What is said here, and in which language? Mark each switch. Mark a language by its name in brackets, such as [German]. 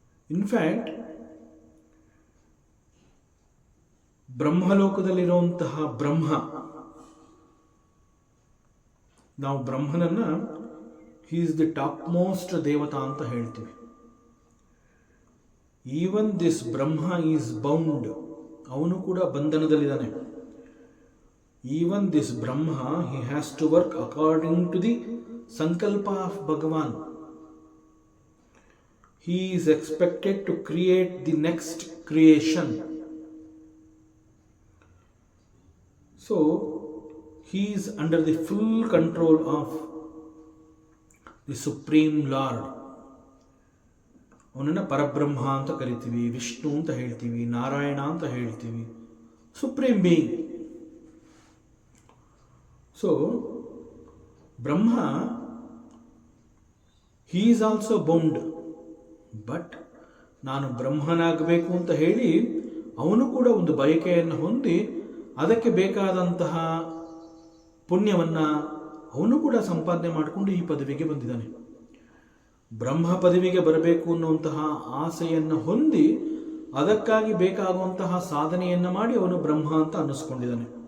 [Kannada] In fact ಬ್ರಹ್ಮಲೋಕದಲ್ಲಿರುವಂತಹ ಬ್ರಹ್ಮ, ನಾವು ಬ್ರಹ್ಮನನ್ನ [English] he is the top most ದೇವತಾ [Kannada] ಅಂತ ಹೇಳ್ತೀವಿ. [English] even this Brahma is bound, [Kannada] ಅವನು ಕೂಡ ಬಂಧನದಲ್ಲಿದ್ದಾನೆ. [English] Even this Brahma, he has to work according to the sankalpa of Bhagwan. He is expected to create the next creation. So, he is under the full control of the Supreme Lord. [Kannada] ಅವನನ್ನು ಪರಬ್ರಹ್ಮ ಅಂತ ಕರಿತೀವಿ, ವಿಷ್ಣು ಅಂತ ಹೇಳ್ತೀವಿ, ನಾರಾಯಣ ಅಂತ ಹೇಳ್ತೀವಿ, [English] Supreme being. So Brahma, he is also bound. [Kannada] But ನಾನು ಬ್ರಹ್ಮನಾಗಬೇಕು ಅಂತ ಹೇಳಿ ಅವನು ಕೂಡ ಒಂದು ಬಯಕೆಯನ್ನು ಹೊಂದಿ ಅದಕ್ಕೆ ಬೇಕಾದಂತಹ ಪುಣ್ಯವನ್ನು ಅವನು ಕೂಡ ಸಂಪಾದನೆ ಮಾಡಿಕೊಂಡು ಈ ಪದವಿಗೆ ಬಂದಿದ್ದಾನೆ. ಬ್ರಹ್ಮ ಪದವಿಗೆ ಬರಬೇಕು ಅನ್ನುವಂತಹ ಆಸೆಯನ್ನು ಹೊಂದಿ ಅದಕ್ಕಾಗಿ ಬೇಕಾಗುವಂತಹ ಸಾಧನೆಯನ್ನು ಮಾಡಿ ಅವನು ಬ್ರಹ್ಮ ಅಂತ ಅನ್ನಿಸ್ಕೊಂಡಿದ್ದಾನೆ.